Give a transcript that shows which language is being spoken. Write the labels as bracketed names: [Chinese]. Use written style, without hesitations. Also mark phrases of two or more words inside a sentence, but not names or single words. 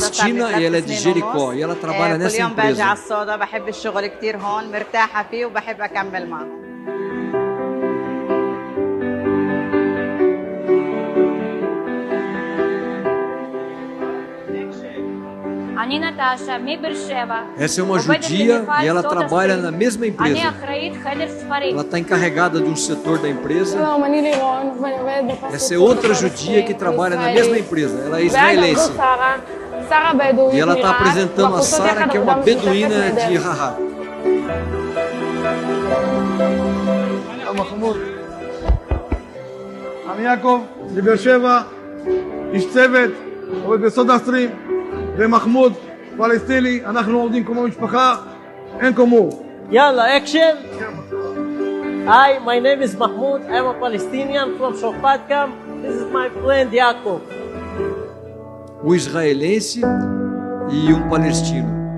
[Portuguese] Palestina e ela é de Jericó e ela trabalha nessa [Arabic] كل يوم باجي [Portuguese] empresa. [Arabic] على الصودا بحب الشغل كتير هون مرتاحة فيه وبحب أكمل معه. [Portuguese] Essa é uma judia e ela trabalha na mesma empresa. Ela está encarregada de um setor da empresa. Essa é outra judia que trabalha na mesma empresa. Ela é israelense. E ela está apresentando a Sara, que é uma beduína de Harar. [Hebrew] אני יעקב, מבאר שבע, איש צוות, עובד בסודה סטרים, ומחמוד, פלסטיני, אנחנו עובדים כמו משפחה, אין כמוהו. [English] Yalla, action! Hi, my name is Mahmoud. I'm a Palestinian from Shofat Camp. This is my friend Yaakov. [Portuguese] Um israelense e um palestino.